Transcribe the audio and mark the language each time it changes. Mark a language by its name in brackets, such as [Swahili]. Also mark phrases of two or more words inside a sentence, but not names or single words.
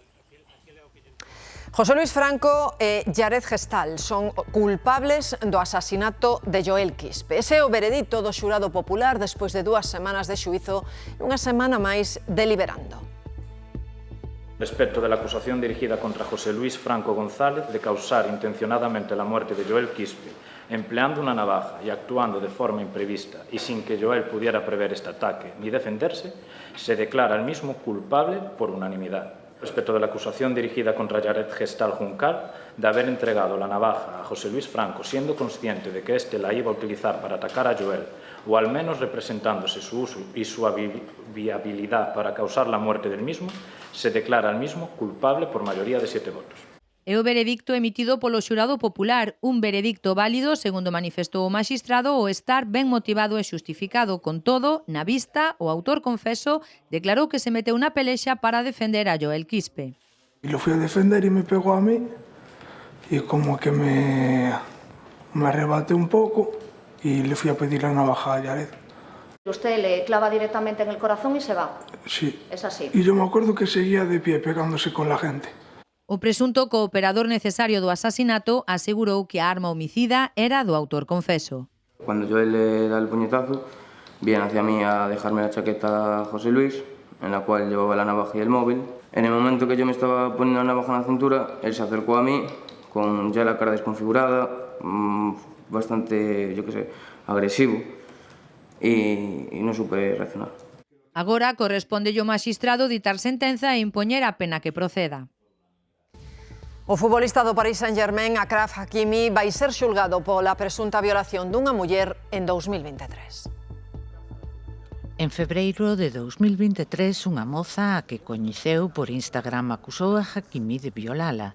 [Galician] José Luis Franco e Jared Gestal son culpables do asasinato de Joel Quispe. Ese é o veredicto do xurado popular despois de 2 semanas de xuízo e unha semana máis deliberando. [Spanish] Respecto de la acusación dirigida contra José Luis Franco González de causar intencionadamente la muerte de Joel Quispe, empleando una navaja y actuando de forma imprevista y sin que Joel pudiera prever este ataque ni defenderse, se declara al mismo culpable por unanimidad. Respecto de la acusación dirigida contra Jared Gestal Juncal de haber entregado la navaja a José Luis Franco siendo consciente de que éste la iba a utilizar para atacar a Joel, o al menos representándose su uso y su viabilidad para causar la muerte del mismo, se declara al mismo culpable por mayoría de 7 votos. [Galician] É o veredicto emitido polo xurado popular, un veredicto válido, segundo manifestou o maxistrado, o estar ben motivado e xustificado. Con todo, na vista, o autor confeso declarou que se meteu na pelexa para defender a Joel Quispe. [Spanish] Y lo fui a defender y me pegó a mí y como que me arrebaté un poco y le fui a pedir la navaja a Jared. Usted le clava directamente en el corazón y se va. Sí. Es así. Y yo me acuerdo que seguía de pie pegándose con la gente. [Galician] O presunto cooperador necesario do asasinato asegurou que a arma homicida era do autor confeso. [Spanish] Cuando Joel le da el puñetazo, viene hacia mí a dejarme la chaqueta a José Luis, en la cual llevaba la navaja y el móvil. En el momento que yo me estaba poniendo la navaja en la cintura, él se acercó a mí, con ya la cara desconfigurada, bastante, yo qué sé, agresivo, y no supe reaccionar. [Galician] Agora corresponde ao maxistrado ditar sentenza e impoñer a pena que proceda. O futbolista do Paris Saint-Germain, Achraf Hakimi, vai ser xulgado pola presunta violación dunha muller en 2023. En febreiro de 2023, unha moza a que coñeceu por Instagram acusou a Hakimi de violala.